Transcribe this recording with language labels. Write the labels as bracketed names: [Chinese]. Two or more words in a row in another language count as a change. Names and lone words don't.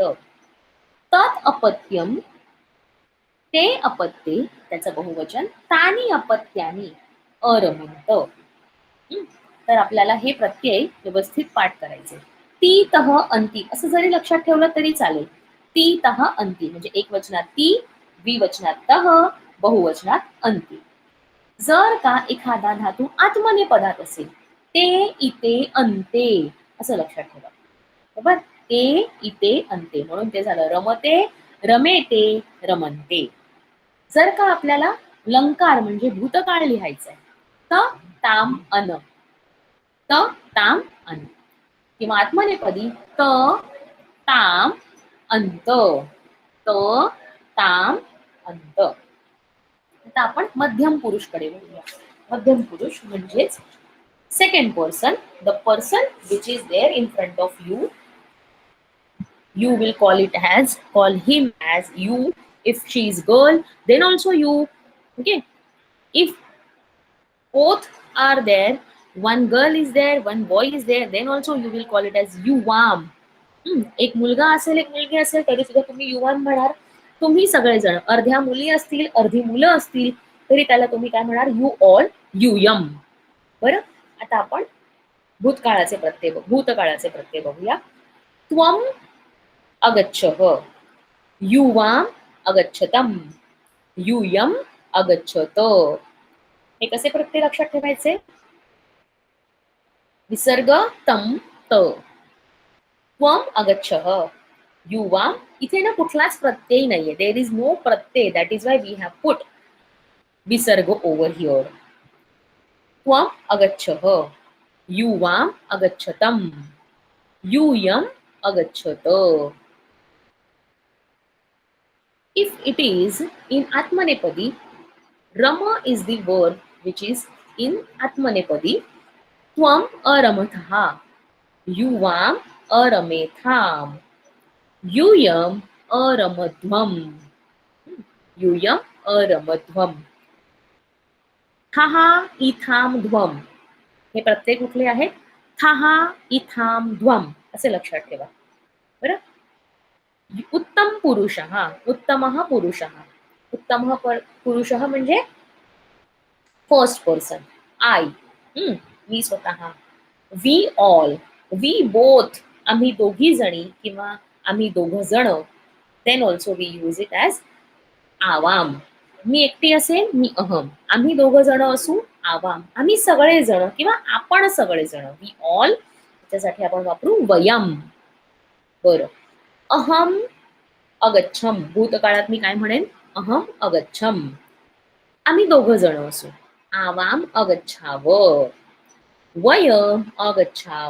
[Sanskrit] तत् अपत्यम ते अपत्ये, [Marathi] त्याचं बहुवचन [Sanskrit] तानी अपत्यानी अरमन्त. [Marathi] तर आपल्याला हे प्रत्यय व्यवस्थित पाठ करायचे. ती तह अंती असं जरी लक्षात ठेवलं तरी चालेल. ती तह अंती म्हणजे एक वचनात ती, द्विवचनात तह, बहुवचनात अंती. जर का एखादा धातू आत्मनेपदात असेल, ते इते अंते असं लक्षात ठेवा. बरोबर. [Sanskrit] ते इते अंते [Marathi] म्हणून ते झालं [Sanskrit] रमते, रमेते, रमन्ते. [Marathi] जर का आपल्याला लंकार म्हणजे भूतकाळ लिहायचं आहे, [Sanskrit] त ताम अन, त ताम अन. [Marathi] किंवा आत्मनेपदी [Sanskrit] त ताम अंत, त ताम अंत. [Marathi] आता आपण मध्यम पुरुषकडे बघूया. मध्यम पुरुष म्हणजेच [English] second person, the person which is there in front of you. You will call him as you. If she is girl, then also you. Okay. If both are there, one girl is there, one boy is there, then also you will call it as युवाम. [Marathi] एक मुलगा असेल, एक मुलगी असेल तरी सुद्धा तुम्ही युवाम म्हणाल. तुम्ही सगळेजण, अर्ध्या मुली असतील अर्धी मुलं असतील तरी त्याला तुम्ही काय म्हणणार, [English] you all, [Marathi] यूयम. बरं, आता आपण भूतकाळाचे प्रत्यय बघूया. [Sanskrit] त्वम अगच्छः, युवाम अगच्छतम, यूयम अगच्छत. [Marathi] हे कसे प्रत्यय लक्षात ठेवायचे? [Sanskrit] विसर्ग तम त. त्वम अगच्छः, युवाम, [Marathi] इथे ना कुठलाच प्रत्यय नाहीये. [English] There is no प्रत्यय. That is why we have put विसर्ग over here. [Sanskrit] त्वम अगच्छः, युवाम अगच्छतम, यूयम अगच्छत. [English] If it is in Atmanepadi, Rama is the verb which is in Atmanepadi. [Sanskrit] त्वम् अरमथाः, युवाम् अरमेथाम्, यूयम् अरमध्वम्, यूयम् अरमध्वम्. थाहा इथाम ध्वम, [Marathi] हे प्रत्यय कुठले आहेत? [Sanskrit] थाहा इथाम ध्वम [Marathi] असे लक्षात ठेवा. [Sanskrit] बरं, उत्तम पुरुषः, उत्तमः पुरुषः. उत्तमः पुरुषः [Marathi] म्हणजे [English] first person, [Marathi] आय, मी स्वतः. [English] we all, we both, [Marathi] आम्ही दोघी जणी किंवा आम्ही दोघ जण. [English] Then also we use it as आवाम. [Marathi] मी एकटी असेल, मी अहम. आम्ही दोघ जण असू, आवाम. आम्ही सगळे जण किंवा आपण सगळे जण, [English] we all. [Marathi] त्याच्यासाठी आपण वापरू वयम. बरं, [Sanskrit] अहम अगच्छम, [Marathi] भूतकाळात मी काय म्हणेन? [Sanskrit] अहम अगच्छम. [Marathi] आम्ही दोघ जण असू, [Sanskrit] आवाम अगच्छाव, वयम अगच्छाम.